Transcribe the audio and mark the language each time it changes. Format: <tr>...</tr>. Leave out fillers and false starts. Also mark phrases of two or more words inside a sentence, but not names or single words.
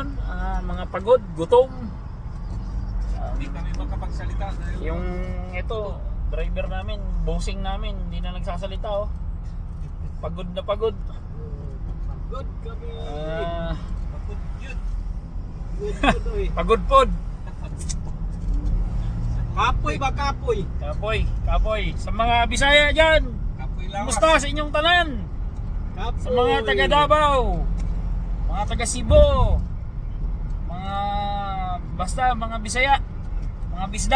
<tl>Mga pagod, gutom. Hindi kami makapagsalita dahil Yung ito, driver namin, bossing namin, hindi na nagsasalita oh. Pagod na pagod. Good kami. pagod yun.</tl> <ceb>Good oy. Pagod pod. Kapoy ba kapoy? Kapoy. Sa mga Bisaya dyan, Kapoy lawas. kumusta sa inyong tanan? Kapoy. Sa mga taga Davao, mga taga Cebu, mga basta mga Bisaya, mga Bisdak.</ceb>